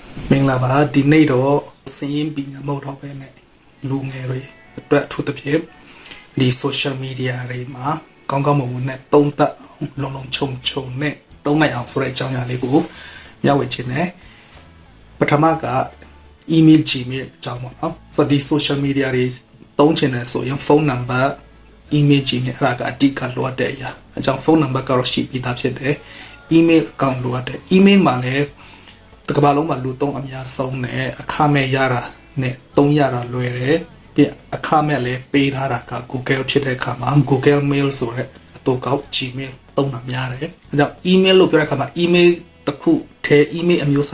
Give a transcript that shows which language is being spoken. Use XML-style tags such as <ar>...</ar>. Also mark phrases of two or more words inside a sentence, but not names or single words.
<my>မင်္ဂလာပါဒီနေ့တော့စင်ရင်ပြီးမဟုတ်တော့ပဲနဲ့လူငယ်တွေအတွက်ထူးသဖြင့်ဒီ</my> <en>social media</en> <my>တွေမှာကောင်းကောင်းမွန်မွန်နဲ့သုံးသပ်လုံလုံခြုံခြုံနဲ့သုံးနိုင်အောင်ဆိုတဲ့အကြောင်းအရာလေးကိုမျှဝေခြင်းနဲ့ပထမက</my> <en>email gmail</en> <my>အကြောင်းပေါ့နော်ဆိုတော့ဒီ</my> <en>social media</en> <my>တွေသုံးချင်တယ် ဆိုရင်</my> <en>phone number email gmail</en> <my>အဲ့ဒါကအဓိကလိုအပ်တဲ့အရာအကြောင်း</my> <en>phone number</en> <my>ကတော့ရှိပြီးသားဖြစ်တယ်</my> <en>email account</en> <my>လိုအပ်တယ် email မှာလည်းတကဘာလုံးမှာလူသုံးအများဆုံးနဲ့အခမဲ့ရတာနဲ့သုံးရတာလွယ် တယ်ပြီးအခမဲ့လည်းပေးထားတာက Google ဖြစ်တဲ့အခါမှာ Google Mail ဆိုတဲ့အတူကောက် Gmail သုံးတာများတယ်အဲကြောင့် email လို့ပြောတဲ့အခါမှာ email တစ်ခုထဲ email အမျိုးအ</my>